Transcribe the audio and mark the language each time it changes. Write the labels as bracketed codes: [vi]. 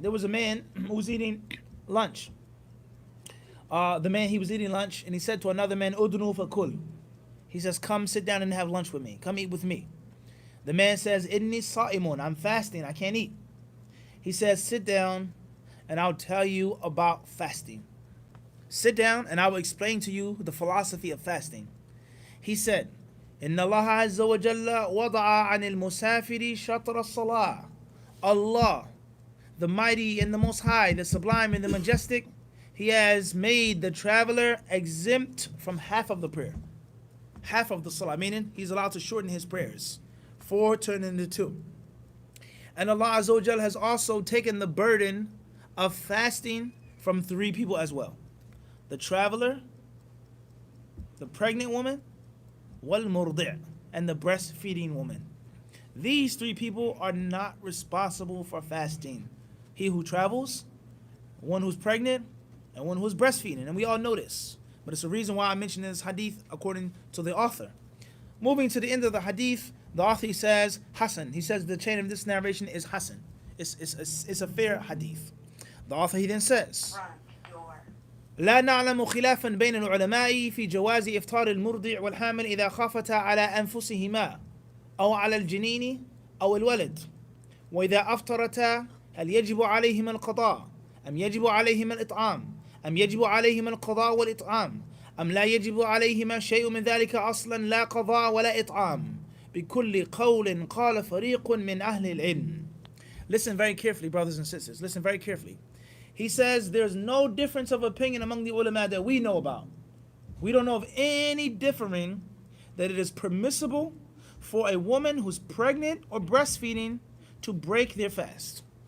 [en] There was a man who was eating lunch. He was eating lunch, and he said to another man, [ar] أدنو فكل. [en] He says, come sit down and have lunch with me. Come eat with me. The man says, [ar] إني صائم. [en] I'm fasting. I can't eat. He says, sit down and I'll tell you about fasting. Sit down and I will explain to you the philosophy of fasting. He said, [ar] إن الله عز وجل وضع عن المسافر شطر الصلاة. [en] Allah, the mighty and the most high, the sublime and the majestic, he has made the traveler exempt from half of the prayer. Half of the salah, meaning he's allowed to shorten his prayers. 4 turn into 2. And Allah Azza wa Jal has also taken the burden of fasting from 3 people as well. The traveler, the pregnant woman, wal murdi', and the breastfeeding woman. These 3 people are not responsible for fasting. He who travels, one who's pregnant, and one who's breastfeeding. And we all know this. But it's the reason why I mentioned this hadith according to the author. Moving to the end of the hadith, the author says, Hasan. He says the chain of this narration is Hasan. It's a fair hadith. The author, he then says, [ar] لا نعلم خلافا بين العلماء في جواز إفطار المرضع والحامل إذا خافتا على أنفسهما أو على الجنين أو الولد وإذا أفطرتا هل يجب عليهما القضاء أم يجب عليهما الإطعام أم يجب عليهما القضاء والإطعام أم لا يجب عليهما شيء من ذلك أصلا لا قضاء ولا إطعام بكل قول قال فريق من أهل العلم. [en] Listen very carefully, brothers and sisters. Listen very carefully. He says there's no difference of opinion among the ulama that we know about. We don't know of any differing that it is permissible for a woman who's pregnant or breastfeeding to break their fast.